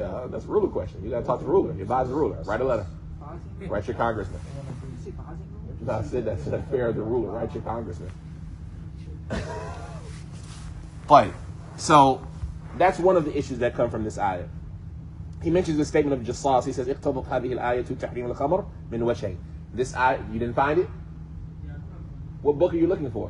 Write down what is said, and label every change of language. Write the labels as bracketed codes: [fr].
[en] Yeah, that's a ruler question. You got to talk to the ruler. You advise the ruler. Write a letter. Pausing? Write your congressman. I wanna be- You say pausing? No, I said that's an affair of the ruler. Write your congressman. But, so, that's one of the issues that come from this ayah. He mentions the statement of Jassas. He says, [ar] اقتضت هذه الآية تحريم الخمر من وجهين. [en] This ayah, you didn't find it? Yeah, What book are you looking for?